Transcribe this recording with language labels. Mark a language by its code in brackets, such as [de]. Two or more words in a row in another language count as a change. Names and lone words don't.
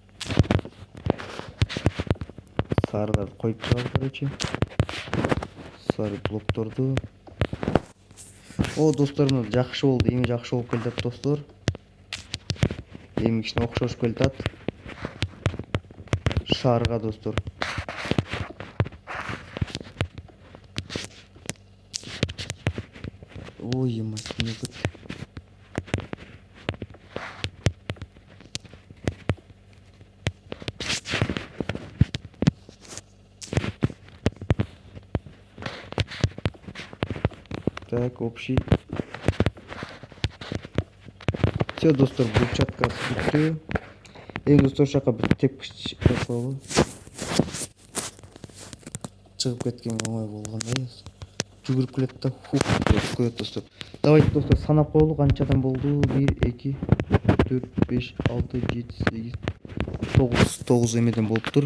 [ky] Сарыларды коюп чыгабыз, короче. Сары блокторду. О, достор, жакшы болду, эми жакшы болуп келатат достор. Эми кичине окшошуп келатат. Шарга достор. [ru] Ой, мать, не good. Так, общий. Все, [ky] достор, брусчатка бүттү. Эми достор, шака бир тепкич коелу. Чыгып кеткенге оңой болгондой. жүгүрүп келет да көрөт достор. Давайте достор санап коелу канчадан болду. 1 2 4 5 6 7 8 9 эмеден болуптур.